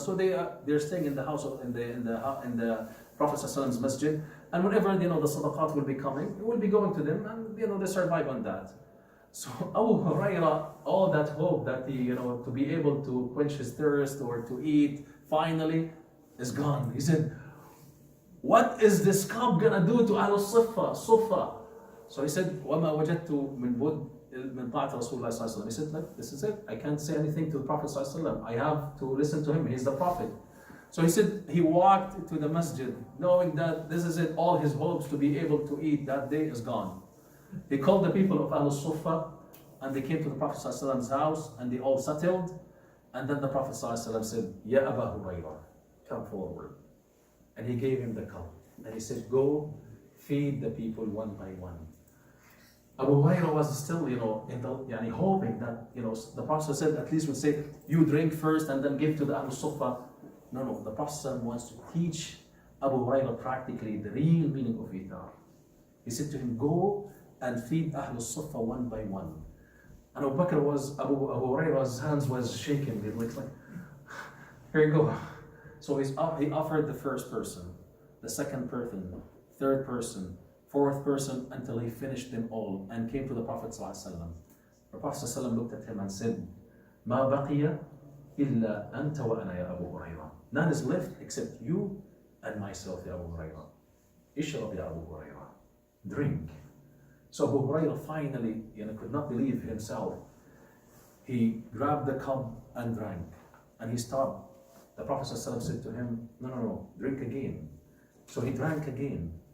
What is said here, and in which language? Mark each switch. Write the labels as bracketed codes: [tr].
[en] So they're staying in the house in the Prophet ﷺ's masjid, and whenever the sadaqat will be coming, it will be going to them, and they survive on that. So Abu Huraira, all that hope that he, to be able to quench his thirst or to eat, finally is gone. He said, what is this cup gonna do to Ahlul Sufa? So he said, [ar] وَمَا وَجَدْتُ مِنْ بُدْ مِنْ طَاعَةِ رَسُولِ اللَّهِ صَلَّى اللَّهُ عَلَيْهِ وسلم. [en] He said, look, this is it. I can't say anything to the Prophet صلى الله عليه وسلم. I have to listen to him. He's the Prophet. So he said, he walked to the masjid knowing that this is it. All his hopes to be able to eat that day is gone. He called the people of Ahlul Sufa, and they came to the Prophet صلى الله عليه وسلم's house, and they all settled. And then the Prophet صلى الله عليه وسلم said, Ya Abu Huraira, come forward. And he gave him the cup. And he said, go feed the people one by one. Abu Huraira was still, hoping that, the Prophet said, at least would say, you drink first and then give to the Ahlul Sufa. No, the Prophet wants to teach Abu Huraira practically the real meaning of ithar. He said to him, go and feed Ahlul Sufa one by one. And Abu Huraira's hands was shaking. He was like, here you go. So he offered the first person, the second person, third person, fourth person, until he finished them all and came to the Prophet ﷺ. The Prophet ﷺ looked at him and said, [ar] مَا بَقِيَ إِلَّا أَنْتَ وَأَنَا يَا أَبُو هُرَيْرَةَ. [en] None is left except you and myself, Ya Abu Huraira. [ar] Ishrab ya Abu Huraira. [en] Drink. So Abu Huraira finally could not believe himself. He grabbed the cup and drank. And he stopped. The Prophet ﷺ said to him, no, drink again. So he drank again.